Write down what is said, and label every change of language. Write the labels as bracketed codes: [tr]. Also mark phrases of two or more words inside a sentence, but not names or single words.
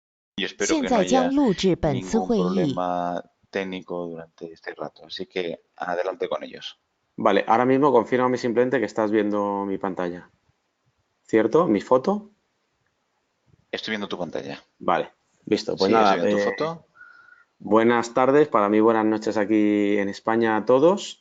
[es] y espero [zh] 现 [es] que no [zh] 在将 [es] haya [zh] 录制本次 [es] ningún [zh] 会议。 [es] problema técnico durante este rato. Así que adelante con ellos. Vale, ahora mismo confírmame simplemente que estás viendo mi pantalla, ¿cierto? ¿Mi foto? Estoy viendo tu pantalla. Vale, visto. Pues Sí, estoy nada, viendo tu foto. buenas tardes, para mí buenas noches aquí en España a todos.